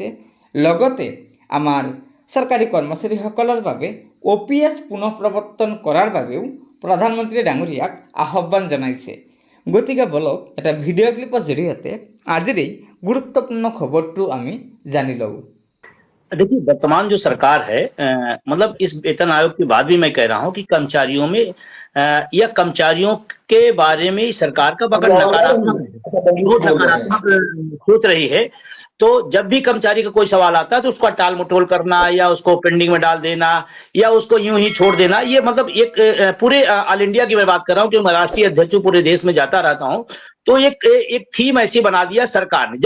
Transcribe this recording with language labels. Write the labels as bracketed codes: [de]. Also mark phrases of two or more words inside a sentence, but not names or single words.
[as] লগতে আমাৰ চৰকাৰী কৰ্মচাৰীসকলৰ বাবে OPS পুনঃ প্ৰৱৰ্তন কৰাৰ বাবেও প্ৰধানমন্ত্ৰী ডাঙৰীয়াক আহ্বান জনাইছে। গতিকে বলক এটা ভিডিঅ' ক্লিপৰ জৰিয়তে আজিৰ এই গুৰুত্বপূৰ্ণ খবৰটো আমি জানি লওঁ। [hi] देखिए, वर्तमान जो सरकार है मतलब इस वेतन आयोग के बाद भी मैं कह रहा हूं कि कर्मचारियों में या कर्मचारियों के बारे में सरकार का अगर नकारात्मक सोच रही है, तो जब भी कर्मचारी का कोई सवाल आता है तो उसका टाल मटोल करना या उसको पेंडिंग में डाल देना या उसको यूं ही छोड़ देना, ये मतलब एक पूरे ऑल इंडिया की मैं बात कर रहा हूं कि मैं राष्ट्रीय अध्यक्ष पूरे देश में जाता रहता हूं, तो एक थीम ऐसी बना दिया सरकार ने।